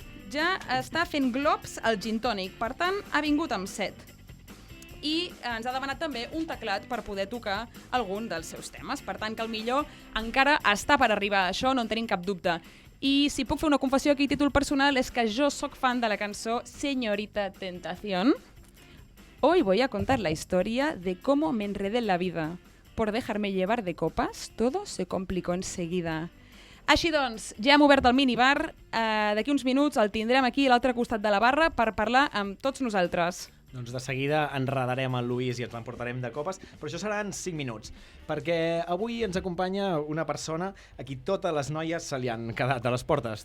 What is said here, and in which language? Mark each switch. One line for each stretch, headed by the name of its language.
Catalan: Ja està fent globs al gin tònic, per tant, ha vingut amb 7. I ens ha demanat també un teclat per poder tocar algun dels seus temes. Per tant, que el millor encara està per arribar a això, no en tenim cap dubte. I si puc fer una confessió aquí a títol personal és que jo sóc fan de la cançó Señorita Tentación.
Spanish: Hoy voy a contar la historia de cómo me enredé en la vida. Por dejarme llevar de copas, todo se complicó enseguida.
Catalan: Així doncs, ja hem obert el minibar. D'aquí uns minuts el tindrem aquí a l'altre costat de la barra per parlar amb tots nosaltres. Doncs de seguida enredarem el Lluís i ens l'emportarem de copes, però això serà en 5 minuts, perquè avui ens acompanya una persona a qui totes les noies se li han quedat a les portes.